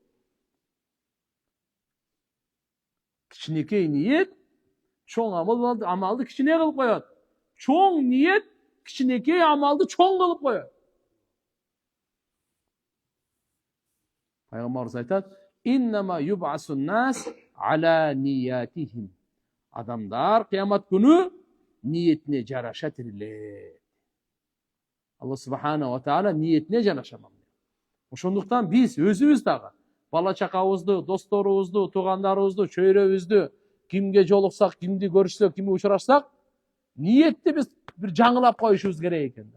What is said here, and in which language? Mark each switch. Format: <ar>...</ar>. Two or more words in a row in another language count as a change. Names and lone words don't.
<ky>Кичинекей ниет чоң амалды кичине кылып коет. Чоң ниет кичинекей амалды чоң кылып коет. Пайгамбарыбыз айтат:</ky> <ar>"إنما يبعث الناس على نياتهم."</ar> <ky>Адамдар кыямат күнү ниетине жараша тирилет.</ky> <ar>الله سبحانه وتعالى</ar> <ky>ниетине жараша. Ошондуктан биз өзүбүз дагы бала чакабызды, досторубузду, туугандарыбызды, чөйрөбүздү кимге жолуксак, кимди көрүшсөк, кимге учурашсак, ниетти биз бир жаңылап коюшубуз керек экен да.</ky>